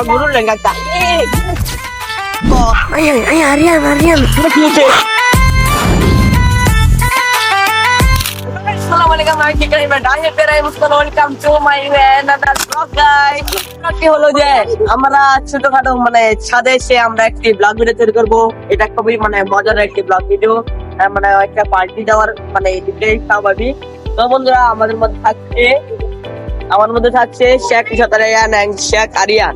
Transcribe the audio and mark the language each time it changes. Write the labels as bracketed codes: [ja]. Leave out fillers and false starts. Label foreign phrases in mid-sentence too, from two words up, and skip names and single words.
[bn] করলেন কাকা? Aryan. [ar] السلام عليكم ورحمة الله وبركاته. [en] Welcome to my another vlog guys. [bn] কি হলো যে আমরা ছোটখাটো মানে ছাদে এসে আমরা একটি [en] blog video [bn] তৈরি করবো। এটা খুবই মানে মজার একটি [en] blog video, [bn] মানে একটা পার্টি যাওয়ার মানে এটাই স্বাভাবিক। তো বন্ধুরা আমাদের মধ্যে থাকছে শেখ ইশাত আরিয়ান এন্ড শেখ আরিয়ান।